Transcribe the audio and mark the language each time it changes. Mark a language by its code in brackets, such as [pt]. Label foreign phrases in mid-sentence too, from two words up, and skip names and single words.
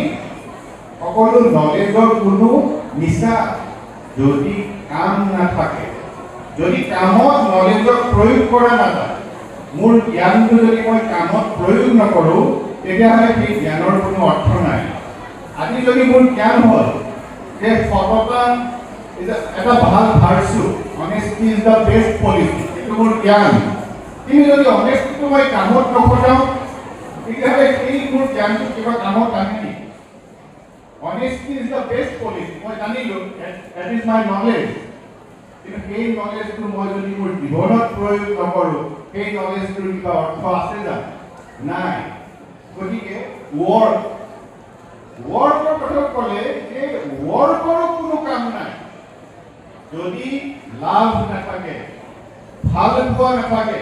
[as] সকলো নলেজৰ কোনো মিছা, যদি কাম নাথাকে, যদি কামত নলেজক প্ৰয়োগ কৰা নাযায়, মোৰ জ্ঞানটো যদি মই কামত প্ৰয়োগ নকৰোঁ, তেতিয়াহ'লে সেই জ্ঞানৰ কোনো অৰ্থ নাই। আজি যদি মোৰ জ্ঞান হ'ল যে সততা এটা ভাল ভাৰ্চু, [en] honesty is the best policy, [as] এইটো মোৰ জ্ঞান, কিন্তু যদি অনেষ্টিটো মই কামত নখটাওঁ, তেতিয়াহ'লে সেই মোৰ জ্ঞানটো কিবা কামত আহে নেকি? [en] Honesty is the best policy. [as] মই জানিলোঁ, [en] that is my knowledge. [as] কিন্তু সেই নলেজটো মই যদি মোৰ জীৱনত প্ৰয়োগ নকৰোঁ, সেই নলেজটোৰ কিবা অৰ্থ আছে জানো? নাই। গতিকে ৱৰ্কৰ কথা ক'লে যে ৱৰ্কৰো কোনো কাম নাই যদি লাভ নাথাকে, ভাল পোৱা নাথাকে।